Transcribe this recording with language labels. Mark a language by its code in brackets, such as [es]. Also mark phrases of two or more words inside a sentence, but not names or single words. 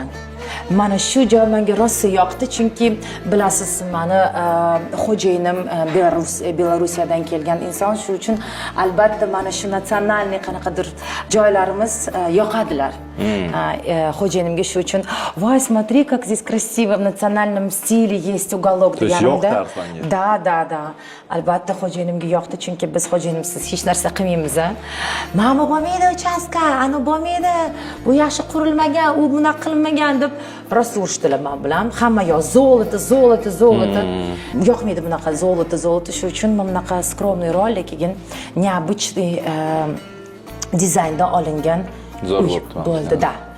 [uz] Mana shu joy menga rosa yoqdi, chunki bilasiz, mani xo'jayinim Belorussiyadan kelgan inson, shu uchun albatta mana shu natsionalniy qanaqadir joylarimiz yoqadilar. Xo'jayinimga shu uchun voy, [ru] смотри, как здесь красиво, в национальном стиле есть уголок deganimda. [uz] Da. Albatta xo'jayinimga yoqdi, chunki biz xo'jayinimsiz hech narsa qilmaymiz. Mana bo'lmaydi uchastka, ana bo'lmaydi. Bu yaxshi qurilmagan, u bunaqa qilinmagan deb rosa urishdilar men bilan. Hamma yo zolото. Yoqmaydi bunaqa zolото. Shu uchun men bunaqa [ru] скромный ролик, [uz] keyin необычный dizaynda olingan zo'r bo'ldi. Da.